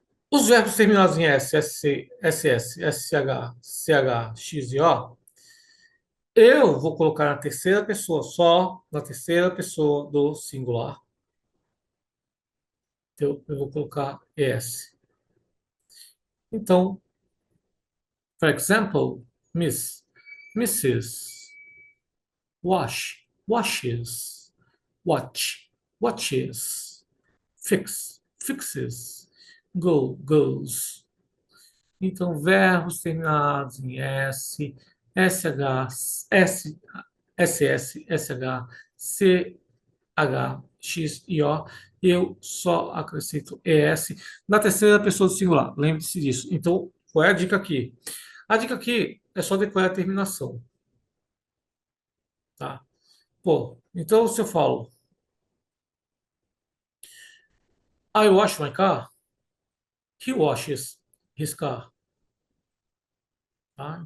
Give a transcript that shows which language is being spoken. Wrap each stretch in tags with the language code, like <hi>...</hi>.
<pt>Os verbos terminados em S, SC, SS, SH, CH, X e O, eu vou colocar na terceira pessoa, só na terceira pessoa do singular. Eu vou colocar ES.</pt> <en>Então, for example, Miss, Mrs., wash, washes, watch, watches, fix, fixes, go, goes.</en> <pt>Então, verbos terminados em S, SH, S, SS, SH, CH, X e O, eu só acrescento ES na terceira pessoa do singular. Lembre-se disso. Então, qual é a dica aqui? A dica aqui é só decorar a terminação, tá? Pô, então se eu falo</pt> <en>I wash my car, he washes his car,</en> <pt>tá?</pt>